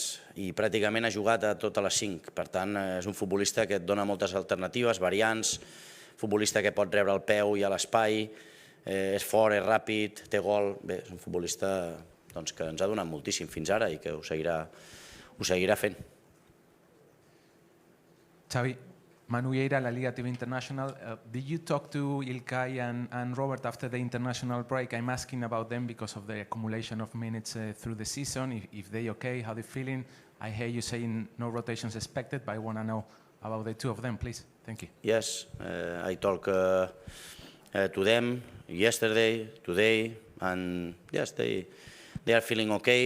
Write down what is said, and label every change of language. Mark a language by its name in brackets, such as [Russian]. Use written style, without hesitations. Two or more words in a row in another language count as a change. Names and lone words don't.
[Catalan] I pràcticament ha jugat a totes les 5. Per tant, és un futbolista que et dona moltes alternatives, variants, futbolista que pot rebre el peu i a l'espai, és fort, és ràpid, té gol. Bé, és un futbolista que ens ha donat moltíssim fins ara i que ho seguirà fent. Xavi, Manu Lleida, La Liga TV International. [English] Did you talk to Ilkay and Robert after the international break? I'm asking about them because of the accumulation of minutes through the season. If they okay, how they feeling? I hear you saying no rotations expected, but I want to know about the two of them, please. Thank you. Yes, I talked to them yesterday, today, and yes, they are feeling okay.